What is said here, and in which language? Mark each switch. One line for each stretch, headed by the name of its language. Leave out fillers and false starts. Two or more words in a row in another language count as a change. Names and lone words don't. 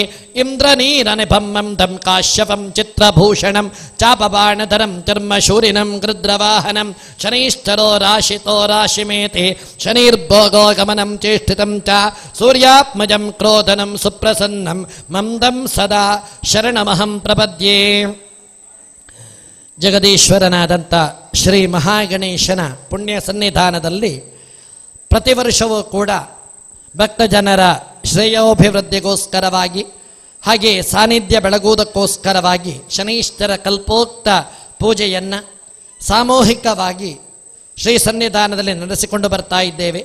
Sanskrit: ಇಂದ್ರನೀರನಿಭಂ ಮಂದಂ ಕಾಶ್ಯಪಂ ಚಿತ್ರಭೂಷಣಂ ಚಾಪಬಾಣಧರಂ ಚರ್ಮಶೂರಿನಂ ಗೃದ್ರವಾಹನಂ ಶನೈಶ್ಚರೋ ರಾಶಿತೋ ರಾಶಿಮೇತಿ ಶನೈರ್ಭೋಗೋ ಗಮನಂ ಚೇಷ್ಟಿತಂ ಚ ಸೂರ್ಯಾತ್ಮಜಂ ಕ್ರೋಧನಂ ಸುಪ್ರಸನ್ನಂ ಮಂದಂ ಸದಾ ಶರಣಮಹಂ ಪ್ರಪದ್ಯೆ.
Kannada: ಜಗದೀಶ್ವರನಾದಂಥ ಶ್ರೀ ಮಹಾಗಣೇಶನ ಪುಣ್ಯ ಸನ್ನಿಧಾನದಲ್ಲಿ ಪ್ರತಿ ವರ್ಷವೂ ಕೂಡ ಭಕ್ತಜನರ ಶ್ರೇಯೋಭಿವೃದ್ಧಿಗೋಸ್ಕರವಾಗಿ ಹಾಗೆ ಸಾನ್ನಿಧ್ಯ ಬೆಳಗುವುದಕ್ಕೋಸ್ಕರವಾಗಿ ಶನೈಶ್ಚರ ಕಲ್ಪೋಕ್ತ ಪೂಜೆಯನ್ನು ಸಾಮೂಹಿಕವಾಗಿ ಶ್ರೀ ಸನ್ನಿಧಾನದಲ್ಲಿ ನಡೆಸಿಕೊಂಡು ಬರ್ತಾ ಇದ್ದೇವೆ.